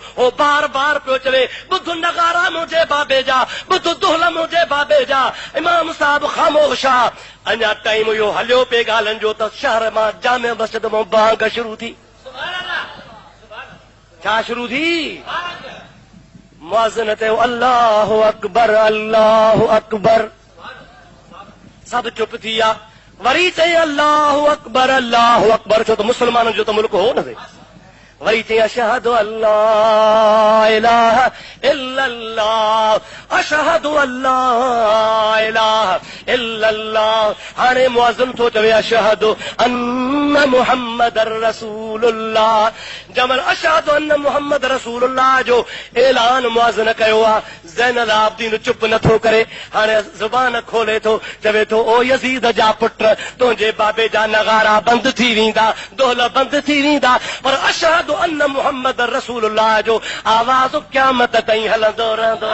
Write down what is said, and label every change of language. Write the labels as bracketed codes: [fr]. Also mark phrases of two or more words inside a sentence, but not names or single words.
[sd] हो बार बार पियो चवे, ॿुध नगारा मुंहिंजे बाबे जा, ॿुध दुहल मुंहिंजे बाबे जा। इमाम साहिब ख़ामोश आहे। अञा टाइम इहो हलियो पे ॻाल्हियुनि जो त शहर मां जामे मस्जिद मां बांग शुरू थी। छा शुरू थी? मुअज़्ज़िन ते [ar] الله أكبر الله أكبر, [sd] सब चुप थी विया। वरी चई [ar] الله أكبر, [sd] छो त मुसलमाननि जो त मुल्क हो न। वरी चई [ar] أشهد أن لا إله إلا الله، أشهد أن لا إله إلا الله. [sd] हाणे मुअज़्ज़िन थो चवे [ar] أشهد أن محمدا رسول الله. [sd] जमल [ar] أشهد أن محمد رسول الله [sd] जो ऐलान मुअज़्ज़िन कयो आहे, ज़ैनुल आबिदीन चुप नथो करे। हाणे ज़ुबान खोले थो, चवे थो ओ यज़ीद जा पुट, तुंहिंजे बाबे जा नगारा बंदि थी वेंदा, दोहल बंदि थी वेंदा, पर [ar] أشهد أن محمد رسول الله [sd] जो आवाज़ क़यामत ताईं हलंदो रहंदो।